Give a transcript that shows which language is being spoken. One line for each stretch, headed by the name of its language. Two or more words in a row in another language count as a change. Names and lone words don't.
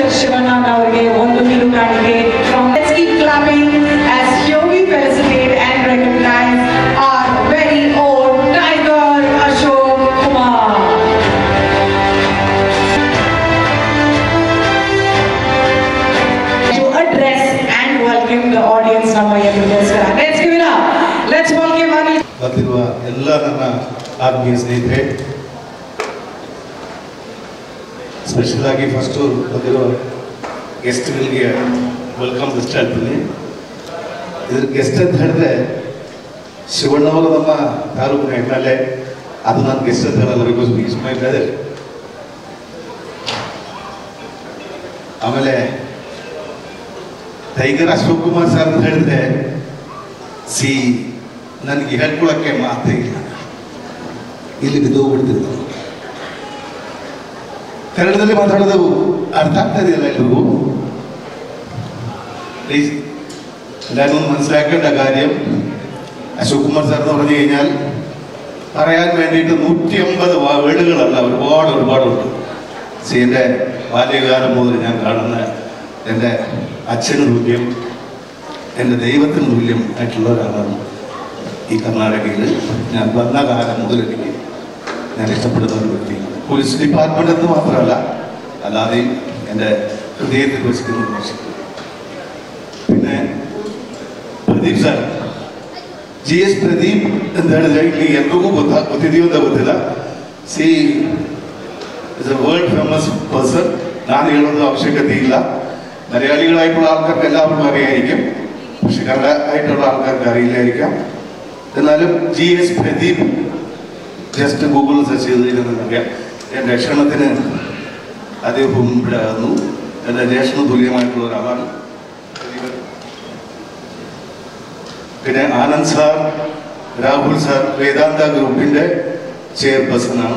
English: Shivanand Avarge, Vandu from. Let's keep clapping as here we felicitate and recognize our very own Tiger Ashok Kumar. To address and welcome the audience, let's give it up. Let's welcome Anil.
Kannada: ಬಂದಿರುವ ಎಲ್ಲ ನನ್ನ ಆತ್ಮೀಯ ಸ್ನೇಹಿತರೆ, ಸ್ಪೆಷಲ್ ಆಗಿ ಫಸ್ಟು ಬಂದಿರೋ ಗೆಸ್ಟ್ಗಳಿಗೆ
English: welcome guest
Kannada: ಹೇಳ್ತೀನಿ. ಇದ್ರ ಗೆಸ್ಟ್ ಅಂತ ಹೇಳಿದ್ರೆ ಶಿವಣ್ಣವರು ನಮ್ಮ ತಾಲೂಕಿನ MLA, ಅದು ನಾನು ಗೆಸ್ಟ್ ಅಂತ ಹೇಳಲ್ಲ,
English: because is my brother.
Kannada: ಆಮೇಲೆ ಟೈಗರ್ ಅಶೋಕ್ ಕುಮಾರ್ ಸರ್ ಅಂತ ಹೇಳಿದ್ರೆ ನನಗೆ ಹೇಳ್ಕೊಳಕ್ಕೆ ಮಾತೇ ಇಲ್ಲ, ಇಲ್ಲಿ ಬಿದ್ದೋಗ್ಬಿಡ್ತಿದ್ರು.
Malayalam: കന്നഡത്തിൽ മാതാടുന്നത് അർത്ഥാർത്ഥതയല്ല എല്ലൂ. പ്ലീസ് എല്ലാവരും മനസ്സിലാക്കേണ്ട കാര്യം, അശോക് കുമാർ സാർ എന്ന് പറഞ്ഞു കഴിഞ്ഞാൽ പറയാൻ വേണ്ടിയിട്ട് 150 വേർഡുകളല്ല, ഒരുപാടുണ്ട്. എൻ്റെ ബാല്യകാലം മുതൽ ഞാൻ കാണുന്ന എൻ്റെ അച്ഛന് തുല്യം, എൻ്റെ ദൈവത്തിന് തുല്യം ആയിട്ടുള്ള ഒരാളാണ് ഈ കർണാടകയിൽ. ഞാൻ വന്ന കാലം മുതൽ എനിക്ക് ഞാൻ ഇഷ്ടപ്പെടുന്ന ഒരു വ്യക്തിയാണ്.
English: police department
Malayalam: എന്ന് മാത്രമല്ല, അല്ലാതെയും എൻ്റെ ഹൃദയത്തിൽ വസിക്കുന്ന ഒരു മനുഷ്യൻ.
Kannada: പിന്നെ ಪ್ರದೀಪ್ ಸರ್, GS ಪ್ರದೀಪ್ ಅಂತ ಹೇಳಿದ್ರೆ ಇಲ್ಲಿ ಎಲ್ರಿಗೂ ಗೊತ್ತಿದೆಯೋ ಅಂತ ಗೊತ್ತಿಲ್ಲ.
English: she is a world famous person.
Kannada: ನಾನು ಹೇಳೋದು ಅವಶ್ಯಕತೆ ಇಲ್ಲ.
Malayalam: മലയാളികളായിട്ടുള്ള ആൾക്കാർക്ക് എല്ലാവർക്കും അറിയായിരിക്കും, പക്ഷെ കന്നഡ ആൾക്കാർക്ക് അറിയില്ലായിരിക്കാം. എന്നാലും GS പ്രദീപ് ജസ്റ്റ് ഗൂഗിളിൽ സെർച്ച് ചെയ്ത് കഴിഞ്ഞാൽ എൻ്റെ ക്ഷണത്തിന് അദ്ദേഹം ഇവിടെ വന്നു. എൻ്റെ ജ്യേഷ്ഠന് തുല്യമായിട്ടുള്ള ഒരാളാണ്. പിന്നെ ആനന്ദ് സാർ, രാഹുൽ സാർ വേദാന്ത ഗ്രൂപ്പിൻ്റെ ചെയർപേഴ്സണാണ്.